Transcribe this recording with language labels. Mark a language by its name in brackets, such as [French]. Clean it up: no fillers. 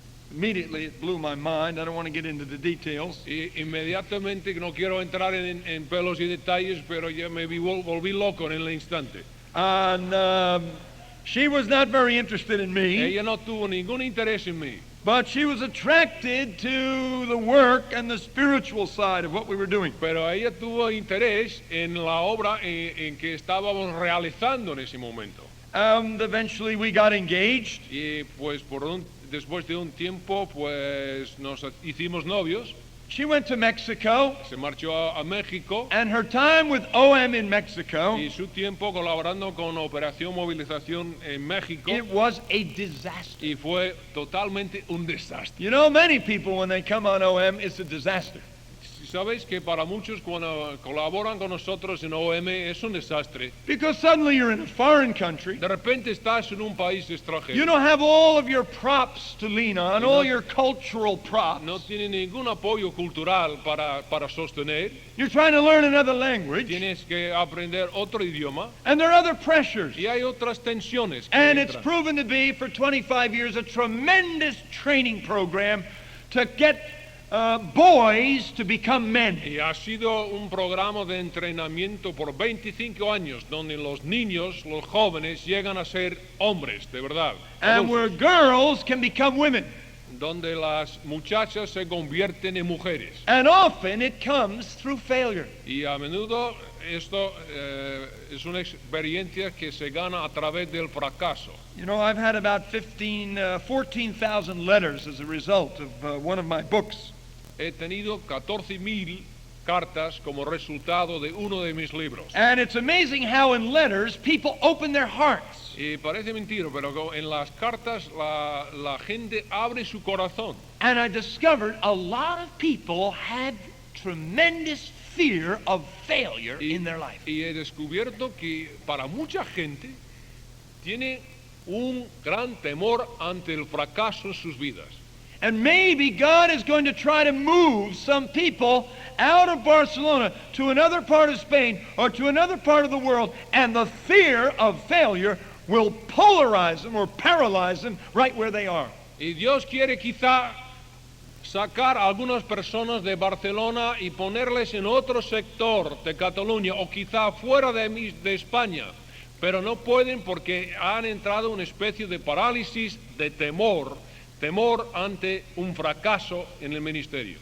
[English] immediately it blew my mind. I don't want to get into the details. [Spanish] inmediatamente, no quiero entrar en pelos y detalles, pero ya me volví loco en el instante. [English] And she was not very interested in me, [Spanish] Ella no tuvo ningún interés en mí, [English] but she was attracted to the work and the spiritual side of what we were doing. [Spanish] pero ella tuvo interés en la obra en que estábamos realizando en ese momento. [English] Eventually we got engaged, [Spanish] Y pues después de un tiempo, pues nos hicimos novios. [English] She went to Mexico, [Spanish] Se marchó a México [English] and her time with OM in Mexico, [Spanish] y su tiempo colaborando con Operación Movilización en México, [English] it was a disaster. [Spanish] y fue totalmente un desastre. [English] You know, many people, when they come on OM, it's a disaster. [Spanish] Sabéis que para muchos cuando colaboran con nosotros en OM es un desastre. [English] Because suddenly you're in a foreign country. [Spanish] De repente estás en un país [English] You [Spanish] extranjero. [English] don't have all of your props to lean on, You all your cultural props. [Spanish] No tiene ningún apoyo cultural para sostener. [English] You're trying to learn another language, [Spanish] Tienes que aprender otro idioma [English] and there are other pressures. [Spanish] y hay otras tensiones que [English] And it's [Spanish] entran. [English] proven to be, for 25 years, a tremendous training program to get boys to become men. [Spanish] Y ha sido un programa de entrenamiento por 25 años donde los niños, los jóvenes, llegan a ser hombres, de verdad. [English] And [Spanish] Adultos. [English] where girls can become women. [Spanish] Donde las muchachas se convierten en mujeres. [English] And often it comes through failure. [Spanish] Y a menudo esto es una experiencia que se gana a través del fracaso. [English] You know, I've had about 14,000 letters as a result of one of my books. [Spanish] He tenido 14,000 cartas como resultado de uno de mis libros. [English] And it's amazing how in letters people open their hearts. [Spanish] Y parece mentira, pero en las cartas la gente abre su corazón. [English] And I discovered a lot of people had tremendous fear of failure in their life. [Spanish] Y he descubierto que para mucha gente tiene un gran temor ante el fracaso en sus vidas. [English] And maybe God is going to try to move some people out of Barcelona to another part of Spain or to another part of the world, and the fear of failure will polarize them or paralyze them right where they are. [Spanish] Y Dios quiere quizá sacar a algunas personas de Barcelona y ponerles en otro sector de Cataluña o quizá fuera de España, pero no pueden porque han entrado en una especie de parálisis de temor ante un fracaso en el ministerio.